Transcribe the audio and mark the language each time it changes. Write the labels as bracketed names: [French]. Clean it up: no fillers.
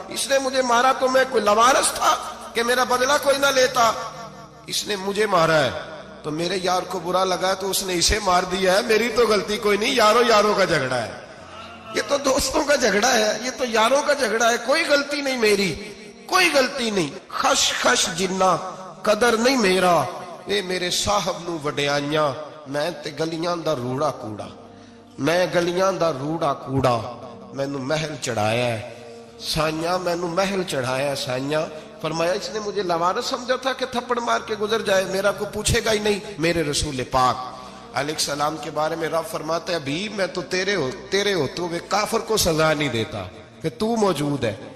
[Urdu] اس نے مجھے مارا تو میں کوئی لاوارث تھا کہ میرا بدلہ کوئی نہ لیتا. اس نے مجھے مارا ہے تو میرے یار کو برا لگا ہے تو اس نے اسے مار دیا ہے، میری تو غلطی کوئی نہیں. یاروں کا جھگڑا ہے، یہ تو دوستوں کا جھگڑا ہے، یہ تو یاروں کا جھگڑا ہے، کوئی غلطی نہیں میری، کوئی غلطی نہیں. [Punjabi] خش خش جنہ قدر نہیں میرا، اے میرے صاحب نو وڈیائیاں، میں تے گلیاں دا روڑا کوڑا، میں گلیاں دا روڑا کوڑا. میں نو محل چڑھایا ہے سائیاں، میں نو محل چڑھایا ہے سائیاں. [Urdu] فرمایا اس نے مجھے لوارث سمجھا تھا کہ تھپڑ مار کے گزر جائے، میرا کو پوچھے گا ہی نہیں. میرے رسول پاک علیہ السلام کے بارے میں رب فرماتا ہے ابھی میں تو تیرے ہوتے ہوئے کافر کو سزا نہیں دیتا کہ تو موجود ہے.